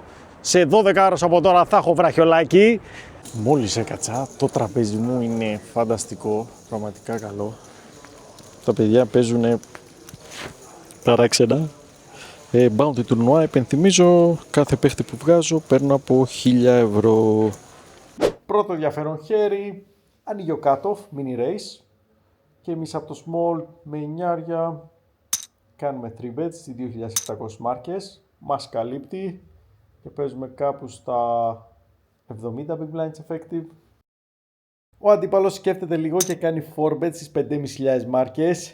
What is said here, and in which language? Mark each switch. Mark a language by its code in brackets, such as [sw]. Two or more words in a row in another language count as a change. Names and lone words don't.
[el] Σε 12 ώρες από τώρα θα έχω βραχιολάκι. Μόλις έκατσα, το τραπέζι μου είναι φανταστικό. Πραγματικά καλό. Τα παιδιά παίζουν παράξενα. Bounty τουρνουά, επενθυμίζω, κάθε παίχτη που βγάζω παίρνω από 1.000 ευρώ. Πρώτο ενδιαφέρον χέρι, ανοίγει ο cut-off, [en] mini race. [el] Και εμείς από το small με 9 κάνουμε [en] 3 bets [el] στις 2.700 μάρκες. Μας καλύπτει και παίζουμε κάπου στα 70 [en] big blinds effective. [el] Ο αντίπαλος σκέφτεται λίγο και κάνει [en] 4 bets [el] στις 5.500 μάρκες.